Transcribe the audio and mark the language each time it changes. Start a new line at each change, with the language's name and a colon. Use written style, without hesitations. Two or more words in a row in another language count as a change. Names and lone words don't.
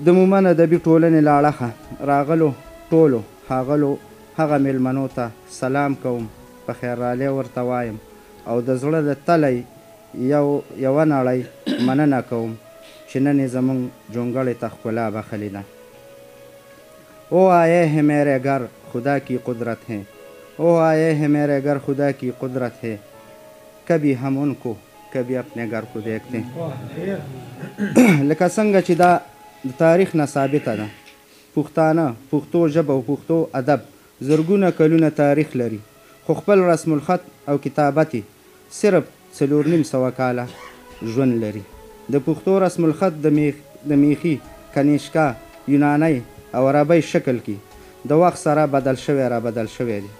Pashto: د مومن ادبي ټولنې له اړخه راغلو ټولو ښاغلو هغه مېلمنو ته سلام کوم، په خیر رالی ورته وایم او د زړه د تلی یوه نړۍ مننه کوم چې نن یې زموږ جونګړې ته ښکلا بخلې ده.
Urdu: او آئے ہے میرے گھر خدا کی قدرت ہے، او آئے ہے میرے گھر خدا کی قدرت ہے، کبھی ہم ان کو کبھی اپنے گھر کو دیکھتے ہیں.
Pashto: لکه څنګه چې دا د تاریخ نه ثابته ده پښتانه، پښتو ژبه او پښتو ادب زرګونه کلونه تاریخ لري، خو خپل رسم الخط او کتابت صرف 4.5 کاله ژوند لري. د پښتو رسم الخط د میخي، کنیشکا، یونانی او عربی شکل کې د وخت سره بدل شوی دی.